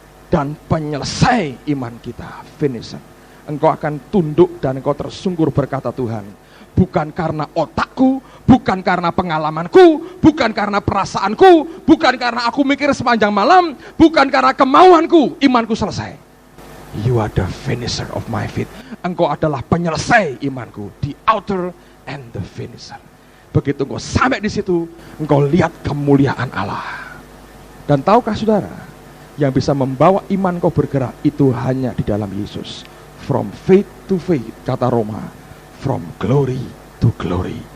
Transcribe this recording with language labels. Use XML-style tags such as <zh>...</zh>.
<id>Dan penyelesai iman kita. Finisher. Engkau akan tunduk dan engkau tersungkur berkata, Tuhan, bukan karena otakku, bukan karena pengalamanku, bukan karena perasaanku, bukan karena aku mikir sepanjang malam, bukan karena kemauanku, imanku selesai.</id> <en>You are the finisher of my faith.</en> <id>Engkau adalah penyelesai imanku,</id> <en>the author and the finisher.</en> <id>Begitu engkau sampai di situ, engkau lihat kemuliaan Allah. Dan tahukah saudara, Yang bisa membawa iman kau bergerak itu hanya di dalam Yesus.</id> <en>From faith to faith,</en> <id>kata Roma.</id> <en>From glory to glory.</en>